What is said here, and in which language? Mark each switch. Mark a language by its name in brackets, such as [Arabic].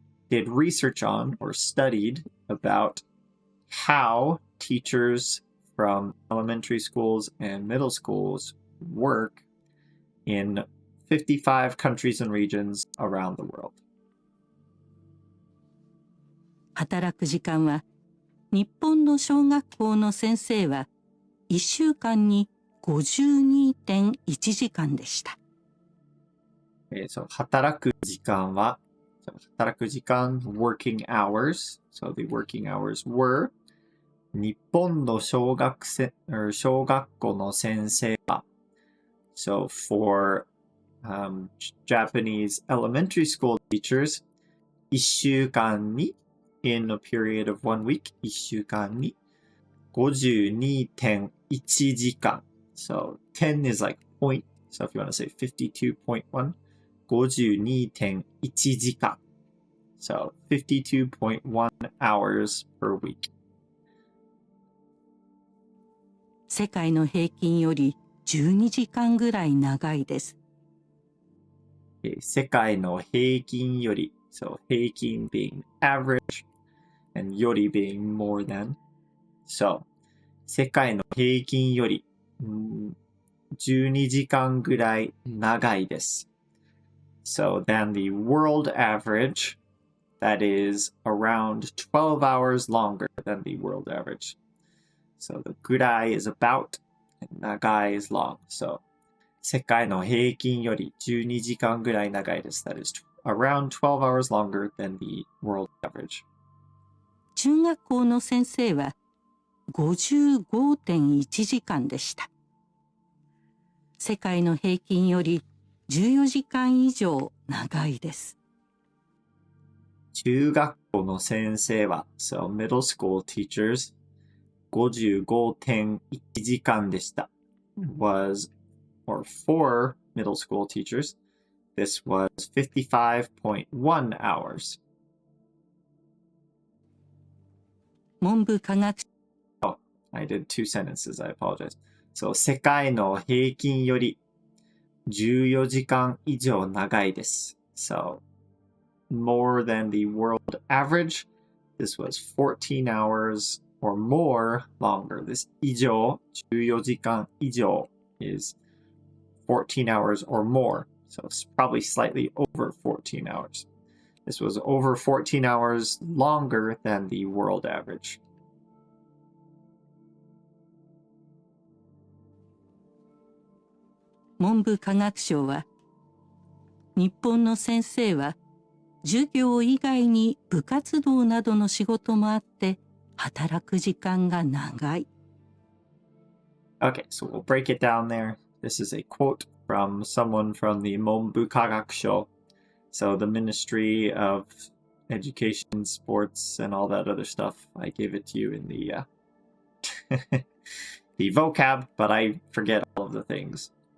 [English] did research on or studied about how teachers from elementary schools and middle schools work in 55 countries and regions around the world. [Japanese] 働く時間は日本の小学校の先生は1週間に 52.1 時間でした。 [English] So [Japanese] 働く時間は働く時間 [English] working hours. So the working hours were [Japanese] 日本の小学校の先生は [English] So for Japanese elementary school teachers [Japanese] 1週間に [English] in a period of 1 week [Japanese] 1週間に 52.1 時間 [English] So 10 is like point. So if you want to say 52.1 52.1 時間 So 52.1 hours per week. [Japanese] 世界の平均より12時間ぐらい長いです。世界の平均より [English] So 平均 being average and より being more than. [Japanese] So 世界の平均より12時間ぐらい長いです。 [English] So than the world average, that is around 12 hours longer than the world average. So the ぐらい is about, and 長い is long. [Japanese] So 世界の平均より12時間ぐらい長いです。 [English] That is around 12 hours longer than the world average. [Japanese] 中学校の先生は 55.1 時間でした。世界の平均より14時間以上長いです。中学校の先生は [English] So middle school teachers [Japanese] 55.1 時間でした。 [English] Was, or for middle school teachers, this was 55.1 hours. [Japanese] 文部科学 [English] Oh, I did two sentences. I apologize. [Japanese] So 世界の平均より14時間以上長いです。 [English] So, more than the world average. This was 14 hours or more longer. This 以上、 [Japanese] 14時間以上 [English] is 14 hours or more. So it's probably slightly over 14 hours. This was over 14 hours longer than the world average. [Japanese] 文部科学省は、日本の先生は授業以外に部活動などの仕事もあって働く時間が長い。 [English] Okay, so we'll break it down there. This is a quote from someone from the 文部科学省. So the Ministry of Education, Sports, and all that other stuff. I gave it to you in the the vocab, but I forget all of the things.